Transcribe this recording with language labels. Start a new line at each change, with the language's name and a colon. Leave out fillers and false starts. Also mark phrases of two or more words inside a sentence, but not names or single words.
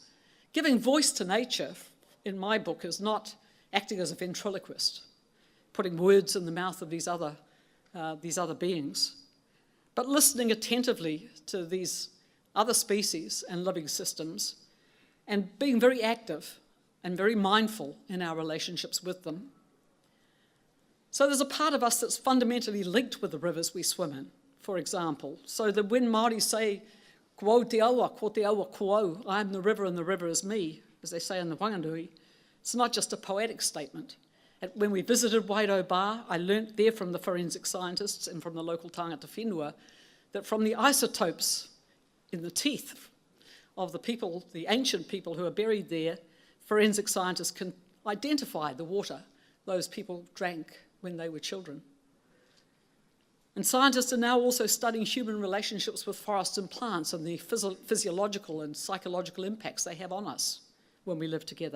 English: Giving voice to nature, in my book, is not acting as a ventriloquist, putting words in the mouth of these other beings, but listening attentively to these other species and living systems, and being very active and very mindful in our relationships with them. So there's a part of us that's fundamentally linked with the rivers we swim in, for example, so that when Māori say,
Māori: "Ko te awa, ko te awa ko au,
English: I am the river and the river is me," as they say in the Whanganui, it's not just a poetic statement. When we visited Waido Bar, I learnt there from the forensic scientists and from the local
Māori: tangata whenua
English: that from the isotopes in the teeth of the people, the ancient people who are buried there, forensic scientists can identify the water those people drank when they were children. And scientists are now also studying human relationships with forests and plants and the physiological and psychological impacts they have on us when we live together.